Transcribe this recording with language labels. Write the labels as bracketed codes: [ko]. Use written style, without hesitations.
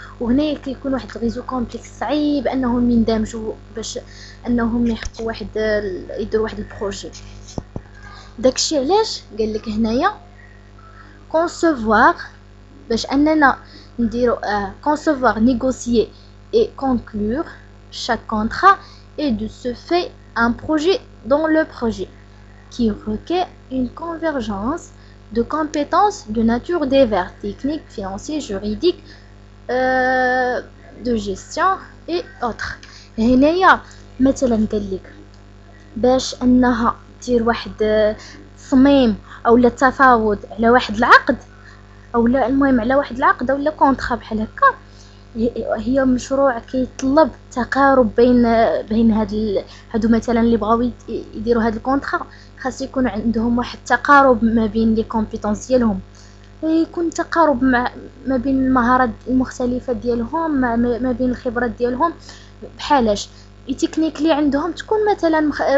[ar] وهنا كيكون واحد الريزو كومبلكس صعيب انهم يندمجوا باش انهم يحققوا واحد يديروا واحد البروجي. داكشي علاش قال لك هنايا concevoir باش اننا نديرو [fr] concevoir, négocier et conclure chaque contrat est de ce fait un projet dans le projet qui requiert une convergence de compétences de nature diverses, techniques, financières, juridiques, de gestion et autres. [ar] هنايا مثلا قال لك باش انها دير واحد تصميم او لا تفاوض على واحد العقد او لا المهم على واحد العقد او لا كونطرا بحال هكا، هي مشروع كيطلب تقارب بين هادو مثلا اللي بغاو يديروا هاد الكونطرا، خاص يكون عندهم واحد التقارب ما بين لي كومبيتونس ديالهم، يكون تقارب ما بين المهارات المختلفه ديالهم، ما بين الخبرات ديالهم، بحالاش التكنيك اللي عندهم تكون مثلا